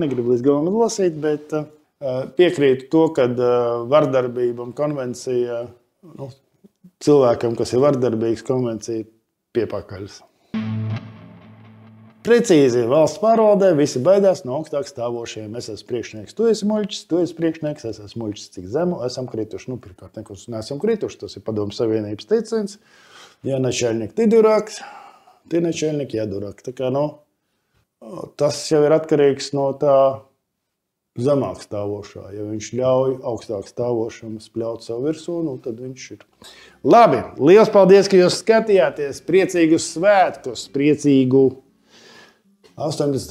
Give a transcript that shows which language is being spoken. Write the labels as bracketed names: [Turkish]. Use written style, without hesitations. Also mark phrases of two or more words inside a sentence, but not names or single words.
[Latvian] Negribu līdz galam lasīt, bet piekrītu to, ka vardarbība un konvencija, cilvēkam, kas ir vardarbīgs, konvencija piepakaļas. Precīzi valsts pārvaldē visi baidās no augstāk stāvošiem. Es esmu priekšnieks, tu esi muļķis, tu esi priekšnieks, es esmu muļķis, cik zemu esam krituši. Pirmkārt, nekur neesam krituši, tas ir Padomju Savienības teiciens. [Russian] Ja načальник ты дурак, ты начальник, я дурак. [Latvian] Tā kā, tas jau ir atkarīgs no tā zemāk stāvošā. Ja viņš ļauj augstāk stāvošam spļaut savu virsū, tad viņš ir. Labi, liels paldies, ka jūs skatījāties. Priecīgus svētkus, priecīgu 18.